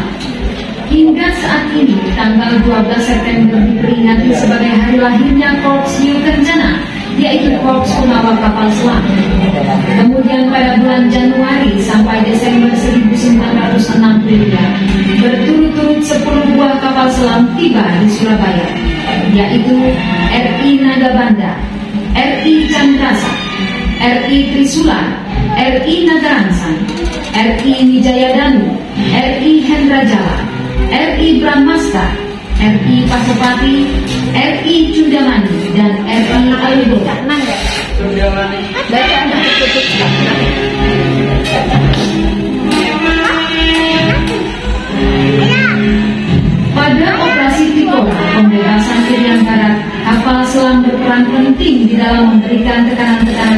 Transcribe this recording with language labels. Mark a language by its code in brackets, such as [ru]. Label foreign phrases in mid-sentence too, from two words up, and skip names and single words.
[id] Hingga saat ini, tanggal 12 September diperingati sebagai hari lahirnya Korps New Kencana yaitu Korps Pengawal Kapal Selam. Kemudian pada bulan Januari sampai Desember 1962, berturut-turut 10 buah kapal selam tiba di Surabaya, yaitu RI Nagabanda, RI Chandrasa, RI Trisula, RI Nagaransan, RI Wijayadanu, RI Hendrajala, RI Brahmasta, RI Pasopati, RI Cundamani, dan RI Aliboga. Pada operasi Tikora, pembebasan Irian Barat, kapal selam berperan penting di dalam memberikan tekanan-tekanan